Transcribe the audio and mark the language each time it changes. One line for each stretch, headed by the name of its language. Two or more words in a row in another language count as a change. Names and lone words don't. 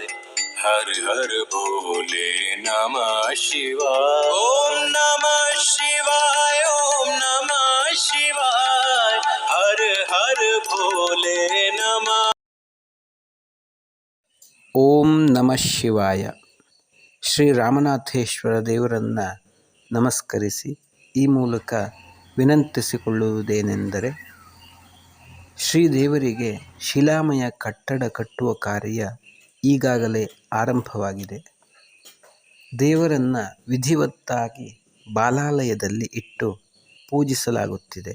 Sanskrit: हर हर भोले नमः शिवाय। ओम नमः शिवाय। ओम नमः शिवाय। हर हर भोले नमः। ಓಂ ನಮಃ ಶಿವಾಯ.
Kannada: ಶ್ರೀ ರಾಮನಾಥೇಶ್ವರ ದೇವರನ್ನು ನಮಸ್ಕರಿಸಿ ಈ ಮೂಲಕ ವಿನಂತಿಸಿಕೊಳ್ಳುವುದೇನೆಂದರೆ, ಶ್ರೀದೇವರಿಗೆ ಶಿಲಾಮಯ ಕಟ್ಟಡ ಕಟ್ಟುವ ಕಾರ್ಯ ಈಗಾಗಲೇ ಆರಂಭವಾಗಿದೆ. ದೇವರನ್ನು ವಿಧಿವತ್ತಾಗಿ ಬಾಲಾಲಯದಲ್ಲಿ ಇಟ್ಟು ಪೂಜಿಸಲಾಗುತ್ತಿದೆ.